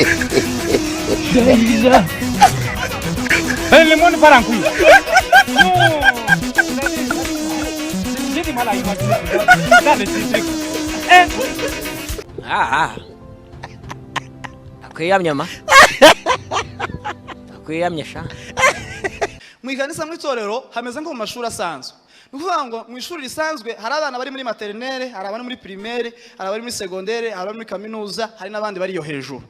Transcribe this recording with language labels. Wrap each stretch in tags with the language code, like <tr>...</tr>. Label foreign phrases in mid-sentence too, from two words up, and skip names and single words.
<fr>Le monde part en couille. J'ai du mal à imaginer. Regarde ces trucs.</fr> <rw>Akwiyamya ma. Akwiyamya sha. Mu ikanisa mu itorero hameze nko mu mashuri asanzwe. Nuvuga ngo mu ishuri risanzwe hari abana bari muri maternelle, hari abari muri primaire, hari abari muri secondaire, hari abari muri kaminuza, hari nabandi bari yo hejuru.</rw>